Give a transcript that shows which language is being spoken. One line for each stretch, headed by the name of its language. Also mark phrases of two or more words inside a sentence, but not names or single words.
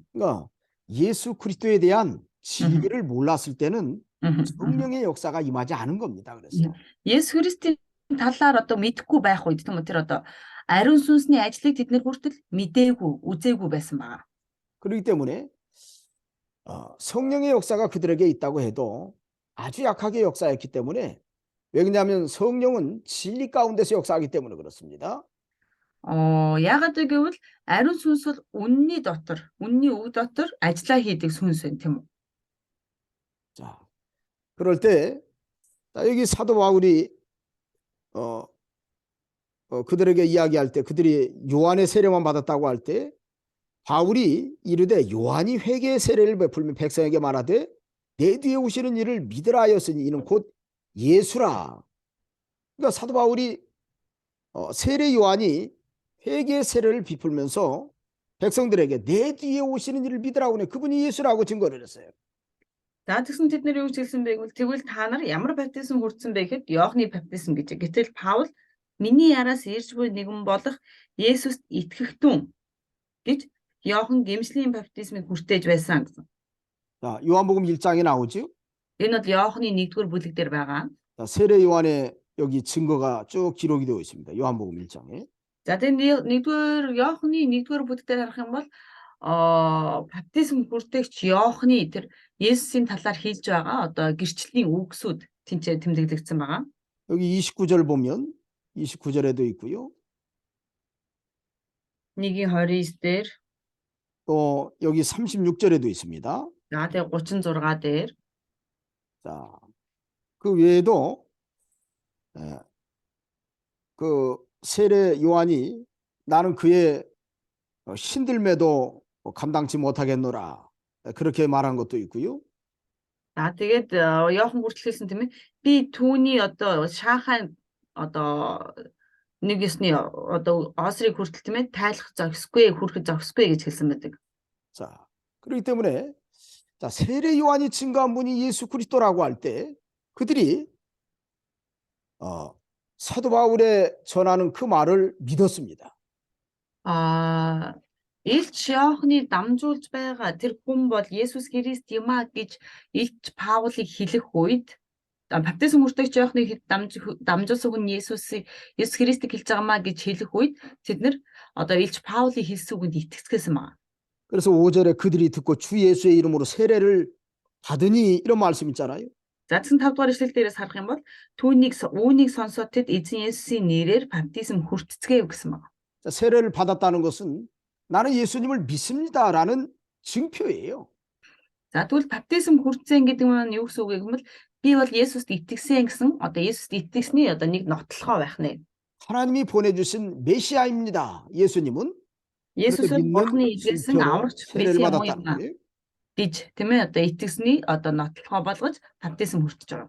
Korean: 그러니까 예수 그리스도에 대한 진리를 몰랐을 때는 성령의 역사가 임하지 않은 겁니다. 그래서
Mongolian: Есүс Христийн талаар одоо мэдэхгүй байх үед тийм үү тэр одоо ариун сүнсний ажлыг тэд нэр хүртэл мэдээгүй, үзээгүй байсан байна.
Korean: 그렇기 때문에 성령의 역사가 그들에게 있다고 해도 아주 약하게 역사했기 때문에 왜냐하면 성령은 진리 가운데서 역사하기 때문에 그렇습니다.
Mongolian: Яагаад гэвэл ариун сүнс бол үнний дотор, үнний үг дотор ажиллаа хийдэг сүнс юм тийм үү?
Korean: 자, 그럴 때 여기 사도 바울이 그들에게 이야기할 때 그들이 요한의 세례만 받았다고 할 때 바울이 이르되 요한이 회개의 세례를 베풀며 백성에게 말하되 내 뒤에 오시는 이를 믿으라 하였으니 이는 곧 예수라. 그러니까 사도 바울이 세례 요한이 회개의 세례를 베풀면서 백성들에게 내 뒤에 오시는 이를 믿으라고 하네. 그분이 예수라고 증거를 했어요.
Mongolian: За тэгсэн тэд нэр юу хэлсэн бэ гэвэл тэгвэл та нар ямар баптизм хүртсэн бэ гэхэд Иохны баптизм гэж. Гэтэл Паул миний яраас ирж буй нэгэн болох Есүст итгэхтэн гэж Иохан гэмшлийн баптизмыг хүртээж байсан гэсэн.
Korean: 자, 요한복음 1장에 나오죠.
Mongolian: Энэ бол Иохны 1-р бүлэг дээр байгаа.
Korean: 자, 세례 요한의 여기 증거가 쭉 기록이 되어 있습니다. 요한복음 1장에.
Mongolian: За тэгээд 1-р Иохны 1-р бүлэг дээр харах юм бол баптизм хүртээгч Иохны тэр Есүсийн талаар хэлж байгаа одоо гэрчлэлийн үгсүүд тэнцээ тэмдэглэгдсэн байгаа.
Korean: 여기 29절 보면 29절에도 있고요.
Mongolian: 1:29 дээр
Korean: 또 여기 36절에도 있습니다.
Mongolian: за тэгээд 36 дээр
Korean: 자, 그 외에도 그 세례 요한이 나는 그의 신들매도 감당치 못하겠노라 그렇게 말한 것도 있고요.
Mongolian: за тэгээд Иохан хүртэл хэлсэн тийм ээ би түүний одоо шаахан одоо нэг ёсны одоо осрыг хүртэл тийм ээ тайлах зохисгүй хүрэх зохисгүй гэж хэлсэн байдаг.
Korean: 자, 그렇기 때문에 자, 세례 요한이 증거한 분이 예수 그리스도라고 할 때 그들이 사도 바울의 전하는 그 말을 믿었습니다.
Mongolian: Илч Иохны дамжуулж байгаа тэр хүн бол Есүс Христ юм а гэж Илч Паулыг хэлэх үед баптизм хүртээгч Иохныг дамжуулсан хүн Есүс Христийг хэлж байгаамаа гэж хэлэх үед тэд нэр одоо Илч Паулыг хэлсэн үгэнд итгэцгээсэн байна.
Korean: 그래서 5절에 그들이 듣고 주 예수의 이름으로 세례를 받으니 이런 말씀 있잖아요.
Mongolian: За тэгсэн 5 дугаар ишлэл дээрээс харах юм бол үүнийг сонсоод тэд эзэн Есүсийн нэрээр баптизм хүртцгээв гэсэн байна.
Korean: 자, 세례를 받았다는 것은 나는 예수님을 믿습니다라는 증표예요.
Mongolian: За тэгвэл баптизм хүртсэн гэдэг нь юу гэсэн үг юм бол би бол Есүст итгэсэн гэсэн одоо Есүст итгэсний одоо нэг нотлохоо байх нэ.
Korean: 하나님이 보내주신 메시아입니다. 예수님은
Mongolian: Есүсөд
Korean: 믿는
Mongolian: Бурхны ижилсэн
Korean: 증표로
Mongolian: аврагч
Korean: 세례를
Mongolian: Месиа мөн
Korean: 받았다는
Mongolian: юм
Korean: 거예요.
Mongolian: гэж тийм ээ одоо итгэсний одоо нотлохоо болгож баптизм хүртэж байгаа.